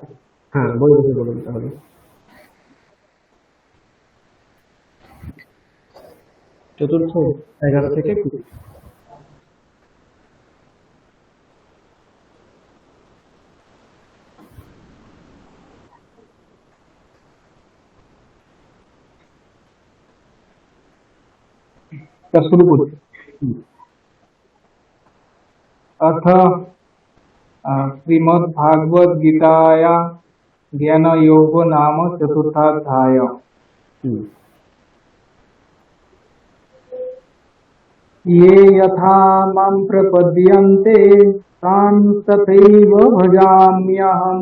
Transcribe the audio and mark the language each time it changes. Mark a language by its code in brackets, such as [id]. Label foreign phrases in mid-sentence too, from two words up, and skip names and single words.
[bn] হ্যাঁ, বই দেখে বলুন তাহলে। চতুর্থ 11 থেকে 20। শুরু করছি। [sa] अथ श्रीमद्भागवद्गीताया ज्ञानयोगो नाम चतुर्थाध्याय। ये यथा मां प्रपद्यन्ते तान् तथैव भजाम्यहम्।